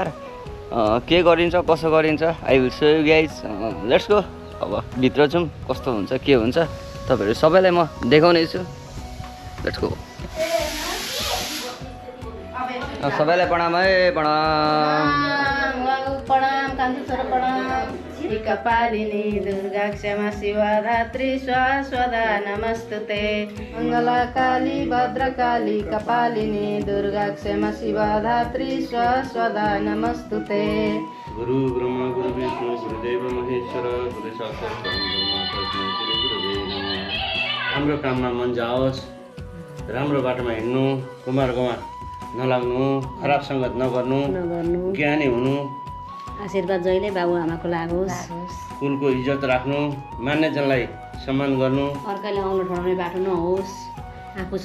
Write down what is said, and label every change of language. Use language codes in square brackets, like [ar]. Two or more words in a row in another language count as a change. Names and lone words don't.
[ne] के गरिन्छ कसो गरिन्छ [en] I will show you guys. let's go. [ne] अब भित्र जाउँ कस्तो हुन्छ के हुन्छ तपाईँहरू सबैलाई म देखाउने छु। [en] let's go. [ne] सबैलाई प्रणाम है प्रणाम प्रणाम कान्छु छोरो प्रणाम। [sa] कपालिनी दुर्गा क्षमा शिवा धात्री स्वास्वदा नमस्तुते मङ्गलाकाली भद्रकाली कपालिनी दुर्गा क्षमा शिवा धात्री स्वास्वदा नमस्तुते। गुरु ब्रह्मा गुरु विष्णु गुरुदेव महेश्वर गुरु साक्षात् परब्रह्म तस्मै श्री गुरुवे नमः। [ne] राम्रो काममा मन जाओस्, राम्रो बाटोमा हिँड्नु, कुमार गमा नलाग्नु, खराब सङ्गत नगर्नु, ज्ञानी हुनु, आशीर्वाद जहिले बाबु आमाको लागोस्, कुलको इज्जत राख्नु, मान्यजनलाई सम्मान गर्नु, अर्काले आउनु ठडाउने बाटो नहोस्, आफू सक्षम